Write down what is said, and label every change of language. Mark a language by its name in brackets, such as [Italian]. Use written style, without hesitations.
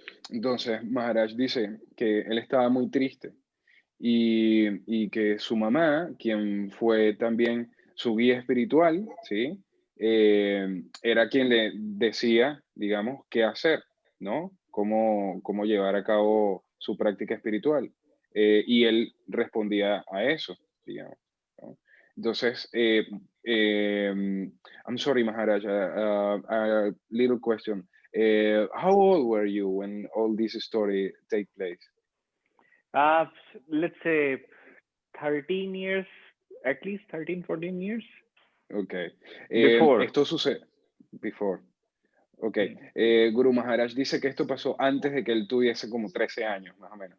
[Spanish] Entonces, Maharaj dice que él estaba muy triste y que su mamá, quien fue también su guía espiritual, ¿sí? Era quien le decía, digamos, qué hacer, ¿no? Cómo llevar a cabo su práctica espiritual. Y él respondía a eso, digamos, ¿no? [English] Entonces, I'm sorry, Maharaj, a little question. How old were you when all this story take place? Let's say 13 years, at least 13, 14 years. Okay. Before. [Spanish] Esto sucede. Before. Ok. Guru Maharaj dice que esto pasó antes de que él tuviese como 13 años, más o menos.